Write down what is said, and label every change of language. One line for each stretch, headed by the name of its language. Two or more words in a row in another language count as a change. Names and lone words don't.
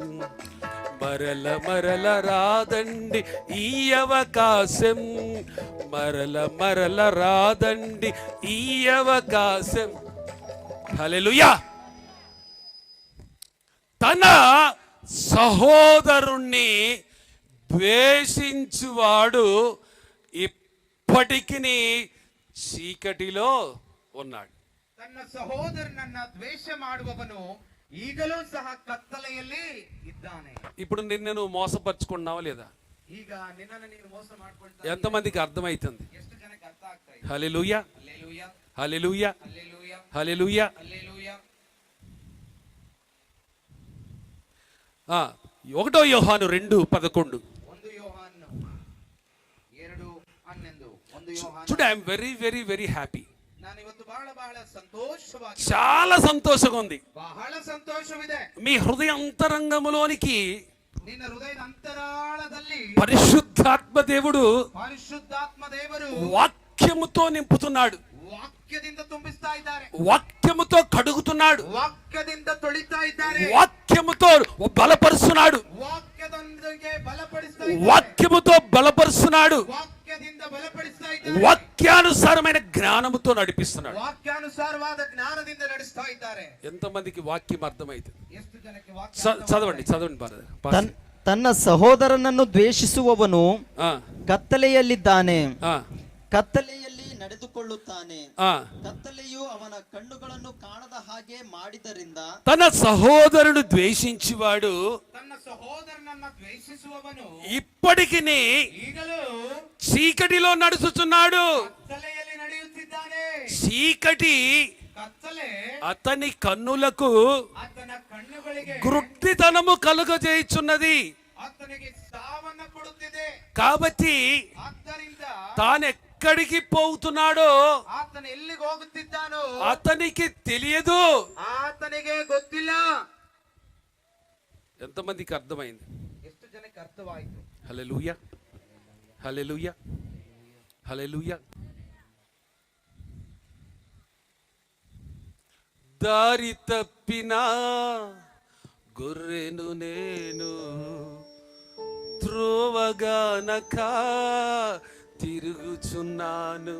Telugu: మరల రాదండి ఈ అవకాశం, మరల రాదండి ఈ అవకాశం. హల్లెలూయా. తన సహోదరుణ్ణి ద్వేషించువాడు ఇప్పటికి చీకటిలో ఉన్నాడు.
Kannada: ತನ್ನ ಸಹೋದರನನ್ನ ದ್ವೇಷ ಮಾಡುವವನು ಈಗಲೂ ಸಹ ಕತ್ತಲೆಯಲ್ಲಿ ಇದ್ದಾನೆ.
Telugu: ఇప్పుడు నిన్ను మోసపరుచుకున్నావా లేదా?
Kannada: ಈಗ ನಿನ್ನನ್ನು ನೀನು ಮೋಸ ಮಾಡ್ಕೊಳ್ತಾ
Telugu: ఎంతమందికి అర్థమైతుంది?
Kannada: ಎಷ್ಟು ಜನಕ್ಕೆ ಅರ್ಥ ಆಗ್ತಾ ಇದೆ?
Telugu: హల్లెలూయా, హల్లెలూయా, హల్లెలూయా, హల్లెలూయా, హల్లెలూయా. హల్లెలూయా. 1 యోహాను 2:11. 1 యోహాను 2:11. 1 యోహాను. చూడు,
English: I'm very very very happy.
Kannada: ನಾನು ಇವತ್ತು ಬಹಳ ಸಂತೋಷವಾಗಿ,
Telugu: చాలా సంతోషంగా ఉంది.
Kannada: ಬಹಳ ಸಂತೋಷವಿದೆ.
Telugu: మీ హృదయ అంతరంగములోనికి
Kannada: ನಿನ್ನ ಹೃದಯದ ಅಂತರಾಳದಲ್ಲಿ
Telugu: పరిశుద్ధాత్మ దేవుడు
Kannada: ಪರಿಶುದ್ಧಾತ್ಮ ದೇವರು
Telugu: వాక్యముతో నింపుతున్నాడు,
Kannada: ವಾಕ್ಯದಿಂದ ತುಂಬಿಸ್ತಾ ಇದ್ದಾರೆ,
Telugu: వాక్యముతో కడుగుతున్నాడు,
Kannada: ವಾಕ್ಯದಿಂದ ತೊಳಿತಾ ಇದ್ದಾರೆ,
Telugu: వాక్యముతో బలపరుస్తున్నాడు,
Kannada: ವಾಕ್ಯದೊಂದಿಗೆ ಬಲಪಡಿಸ್ತಾ ಇದ್ದಾರೆ,
Telugu: వాక్యముతో బలపరుస్తున్నాడు,
Kannada: ವಾಕ್ಯದಿಂದ ಬಲಪಡಿಸ್ತಾ ಇದ್ದಾರೆ,
Telugu: వాక్యానుసారమైన జ్ఞానముతో నడిపిస్తున్నాడు.
Kannada: ವಾಕ್ಯಾನುಸಾರವಾದ ಜ್ಞಾನದಿಂದ ನಡೆಸ್ತಾ ಇದ್ದಾರೆ.
Telugu: ఎంతమందికి వాక్యం అర్థమైతుంది?
Kannada: ಎಷ್ಟು ಜನಕ್ಕೆ ವಾಕ್ಯ
Telugu: చదవండి చదవండి brother.
Kannada: ತನ್ನ ಸಹೋದರನನ್ನು ದ್ವೇಷಿಸುವವನು
Telugu: ఆ,
Kannada: ಕತ್ತಲೆಯಲ್ಲಿದ್ದಾನೆ,
Telugu: ఆ,
Kannada: ಕತ್ತಲೆಯಲ್ಲಿ ನಡೆದುಕೊಳ್ಳುತ್ತಾನೆ,
Telugu: ఆ.
Kannada: ಕತ್ತಲೆಯು ಅವನ ಕಣ್ಣುಗಳನ್ನು ಕಾಣದ ಹಾಗೆ ಮಾಡಿದರಿಂದ
Telugu: తన సహోదరుడు ద్వేషించువాడు
Kannada: ತನ್ನ ಸಹೋದರನನ್ನ ದ್ವೇಷಿಸುವವನು
Telugu: ఇప్పటికి
Kannada: ಈಗಲೂ
Telugu: చీకటిలో నడుచుచున్నాడు.
Kannada: ಕತ್ತಲೆಯಲ್ಲಿ ನಡೆಯುತ್ತಿದ್ದಾನೆ.
Telugu: చీకటి
Kannada: ಕತ್ತಲೆ
Telugu: అతని కన్నులకు
Kannada: ಆತನ ಕಣ್ಣುಗಳಿಗೆ
Telugu: గుడ్డితనము కలుగజేయుచున్నది.
Kannada: ಆತನಿಗೆ ಸಾವನ್ನ ಕೊಡುತ್ತಿದೆ.
Telugu: కాబట్టి
Kannada: ಆದ್ದರಿಂದ
Telugu: తానెక్కడికి పోతున్నాడో
Kannada: ಆತನ ಎಲ್ಲಿಗೆ ಹೋಗುತ್ತಿದ್ದಾನೋ
Telugu: అతనికి తెలియదు.
Kannada: ಆತನಿಗೆ ಗೊತ್ತಿಲ್ಲ.
Telugu: ఎంతమందికి అర్థమైంది?
Kannada: ಎಷ್ಟು ಜನಕ್ಕೆ ಅರ್ಥವಾಯಿತು?
Telugu: హల్లెలూయా, హల్లెలూయా, హల్లెలూయా. దారి తప్పిన గొర్రెను నేను, త్రోవగానక తిరుగుచున్నాను.